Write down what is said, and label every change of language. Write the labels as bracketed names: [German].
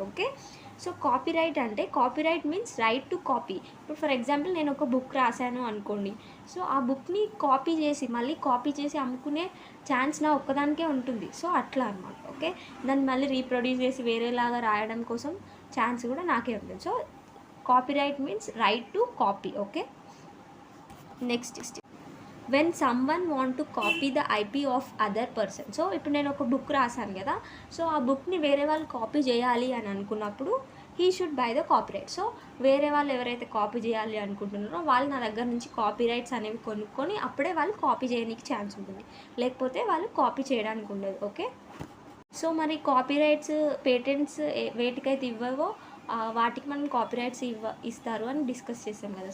[English] Okay, so copyright అంటే, copyright means right to copy. [Telugu] ఇప్పుడు for example నేను ఒక బుక్ రాశాను అనుకోండి. సో ఆ బుక్ని కాపీ చేసి అమ్ముకునే ఛాన్స్ నా ఒక్కదానికే ఉంటుంది. సో అట్లా అనమాట. ఓకే, దాన్ని మళ్ళీ రీప్రొడ్యూస్ చేసి వేరేలాగా రాయడం కోసం ఛాన్స్ కూడా నాకే ఉంటుంది. [English] So copyright means right to copy. Okay, next when someone want to copy the IP of other person. [Telugu] So ఇప్పుడు నేను ఒక బుక్ రాశాను కదా. సో ఆ బుక్ని వేరే వాళ్ళు కాపీ చేయాలి అని అనుకున్నప్పుడు [English] He should buy the copyright. [Telugu] So వేరే వాళ్ళు ఎవరైతే కాపీ చేయాలి అనుకుంటున్నారో వాళ్ళు నా దగ్గర నుంచి కాపీరైట్స్ అనేవి కొనుక్కొని అప్పుడే వాళ్ళు కాపీ చేయడానికి ఛాన్స్ ఉంటుంది, లేకపోతే వాళ్ళు కాపీ చేయడానికి ఉండదు. ఓకే, సో మరి కాపీరైట్స్, పేటెంట్స్ వేటికైతే ఇవ్వవో వాటికి మనం కాపీరైట్స్ ఇస్తారు అని డిస్కస్ చేసాం కదా.